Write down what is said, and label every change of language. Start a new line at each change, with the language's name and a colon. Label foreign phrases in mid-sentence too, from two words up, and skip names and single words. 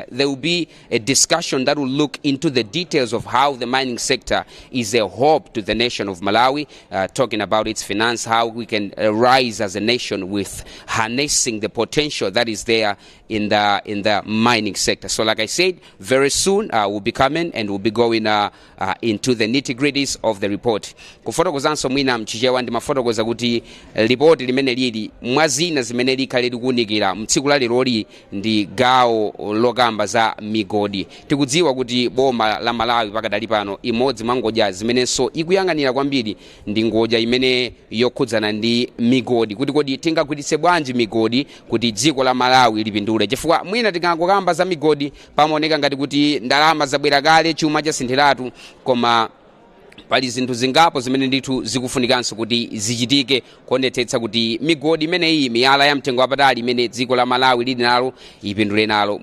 English: There will be a discussion that will look into the details of how the mining sector is a hope to the nation of Malawi, talking about its finance, how we can rise as a nation with harnessing the potential that is there in the mining sector. So like I said, very soon we'll be coming and we'll be going into the nitty-gritties of the report.
Nyanja: Kufotokozanso mwina mchichewa ndi ndimafotokoza kuti ripoti limene lili mwazina zimene likhale likuwunikira mtsiku la leroli ndi gawo lokamba za migodi. Tikudziwa kuti boma la Malawi pakadali pano imodzi mwa ngodya zimenenso ikuyang'anira kwambiri ndi ngodya imene yokhudzana ndi migodi, kuti kodi tingagwiritse bwanji migodi kuti dziko la Malawi lipindule, chifukwa mwina tikangokamba za migodi pamaoneka ngati kuti ndalama zabwera kale, chuma chasintheratu, koma pali zinthu zingapo zimene ndithu zikufunikanso kuti zichitike kuonetsetsa kuti migodi imeneyi, miyala ya mtengo wapatali imene dziko la Malawi lili nalo, ipindule nalo.